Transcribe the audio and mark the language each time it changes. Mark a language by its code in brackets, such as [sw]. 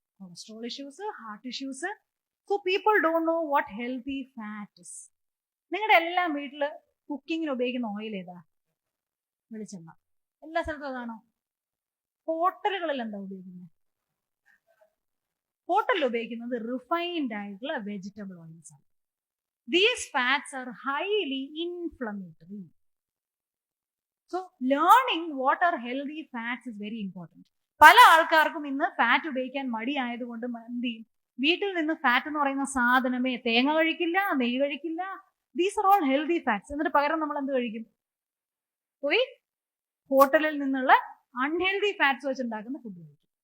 [en] Cholesterol issues, heart issues. So people don't know what healthy fat is. [ml] നിങ്ങളുടെ എല്ലാം വീട്ടില് കുക്കിങ്ങിന് ഉപയോഗിക്കുന്ന ഓയിൽ ഏതാ? വെളിച്ചെണ്ണ. എല്ലാ സ്ഥലത്തും അതാണോ? ഹോട്ടലുകളിൽ എന്താ ഉപയോഗിക്കുന്നത്? ഹോട്ടലിൽ ഉപയോഗിക്കുന്നത് റിഫൈൻഡ് ആയിട്ടുള്ള വെജിറ്റബിൾ ഓയിൽസ് ആണ്. [en] These fats are highly inflammatory. So learning what are healthy fats is very important. [ml] പല ആൾക്കാർക്കും ഇന്ന് ഫാറ്റ് ഉപയോഗിക്കാൻ മടി ആയതുകൊണ്ട് എന്ത് ചെയ്യും? വീട്ടിൽ നിന്ന് ഫാറ്റ് എന്ന് പറയുന്ന സാധനമേ, തേങ്ങ കഴിക്കില്ല, നെയ്യ് കഴിക്കില്ല. [en] These are all healthy fats. [ml] എന്നിട്ട് പകരം നമ്മൾ എന്ത് കഴിക്കും? പോയി ഹോട്ടലിൽ നിന്നുള്ള അൺഹെൽത്തി ഫാറ്റ്സ് വെച്ചുണ്ടാക്കുന്ന ഫുഡ് കഴിക്കും.